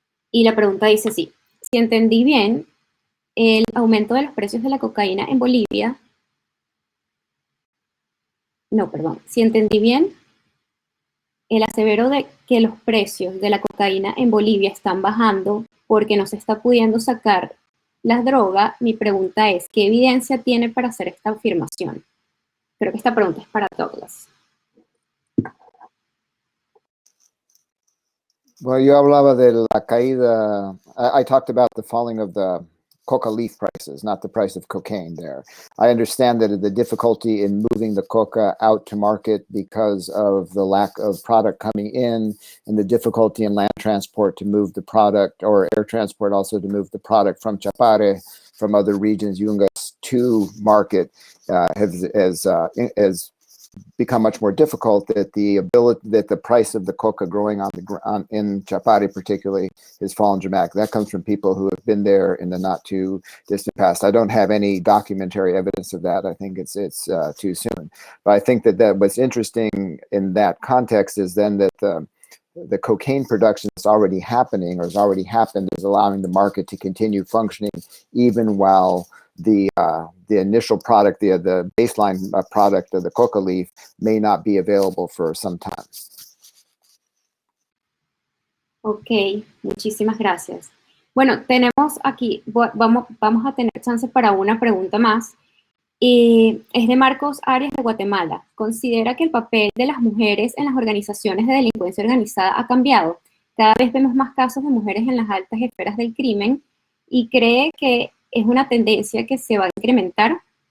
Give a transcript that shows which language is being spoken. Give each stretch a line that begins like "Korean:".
Spanish: Y la pregunta dice así: si entendí bien, el aumento de los precios de la cocaína en Bolivia, si entendí bien, el asevero de que los precios de la cocaína en Bolivia están bajando porque no se está pudiendo sacar la droga, mi pregunta es, ¿qué evidencia tiene para hacer esta afirmación? Creo que esta pregunta es para Douglas.
English: Well,
Spanish: yo hablaba de la caída.
English: I talked about the falling of the coca leaf prices, not the price of cocaine there. I understand that the difficulty in moving the coca out to market because of the lack of product coming in and the difficulty in land transport to move the product, or air transport also to move the product from Chapare, from other regions, Yungas, to market has become much more difficult, that the price of the coca growing in Chapare particularly has fallen dramatically. That comes from people who have been there in the not too distant past. I don't have any documentary evidence of that. I think it's too soon. But I think that what's interesting in that context is then that the cocaine production is already happening, or has already happened, is allowing the market to continue functioning even while the initial product, the baseline product of the coca leaf may not be available for some time.
Spanish: Ok, muchísimas gracias. Bueno, tenemos aquí, vamos a tener chance para una pregunta más. Es de Marcos Arias de Guatemala. ¿Considera que el papel de las mujeres en las organizaciones de delincuencia organizada ha cambiado? Cada vez vemos más casos de mujeres en las altas esferas del crimen, y cree que es una tendencia que se va a incrementar.